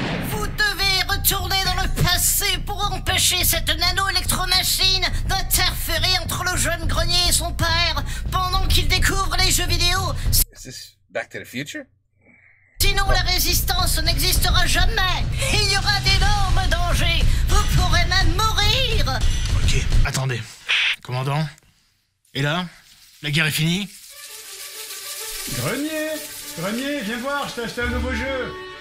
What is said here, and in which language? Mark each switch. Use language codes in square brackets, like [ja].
[fr] Vous devez retourner dans le passé pour empêcher cette nano-électromachine d'interférer entre le jeune Grenier et son père pendant qu'il découvre les jeux vidéo. [en] Is this Back to the Future? [fr] Sinon, la résistance n'existera jamais. Il y aura d'énormes dangers. Vous pourrez même mourir. Ok, attendez. Commandant? Et là? La guerre est finie? Grenier, viens voir, je t'ai acheté un nouveau jeu.